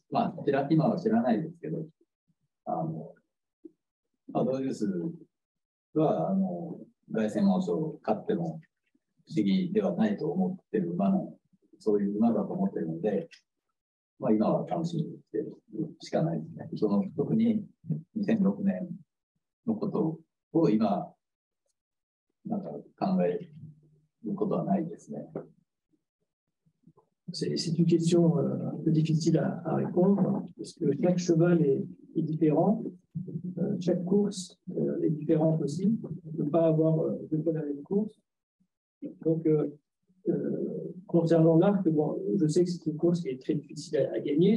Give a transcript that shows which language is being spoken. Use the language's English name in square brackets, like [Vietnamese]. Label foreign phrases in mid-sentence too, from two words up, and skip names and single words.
[Japanese] 今は知らないですけど、ドウデュースは凱旋門賞勝っても不思議ではないと思ってる馬の、そういう馬だと思ってるので、今は楽しみにしてるしかないですね。特に2006年のことを今、なんか考えることはないですね。 [French] C'est une question un peu difficile à répondre, parce que chaque cheval est différent, chaque course est différente aussi. On ne peut pas avoir deux fois la même course. Donc, concernant l'Arc, je sais que c'est une course qui est très difficile à gagner.